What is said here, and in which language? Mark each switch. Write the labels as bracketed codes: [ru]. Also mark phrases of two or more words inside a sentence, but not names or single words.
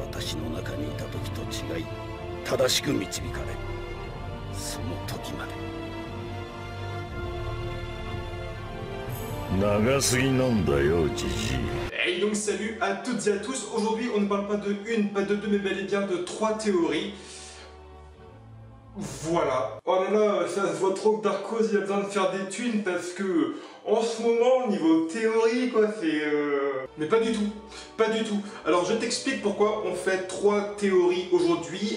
[ja] 地の中にいた時と違い正しく導かれる。その時まで。長すぎなんだよ、ジジイ。 [fr] Et donc salut à toutes et à tous. Aujourd'hui on ne parle pas de une, pas de deux, mais bel et bien de 3 théories. Voilà. Oh là là, ça se voit trop que Darkos il a besoin de faire des thunes parce que en ce moment, niveau théorie, quoi, c'est... Mais pas du tout, pas du tout. Alors je t'explique pourquoi on fait 3 théories aujourd'hui.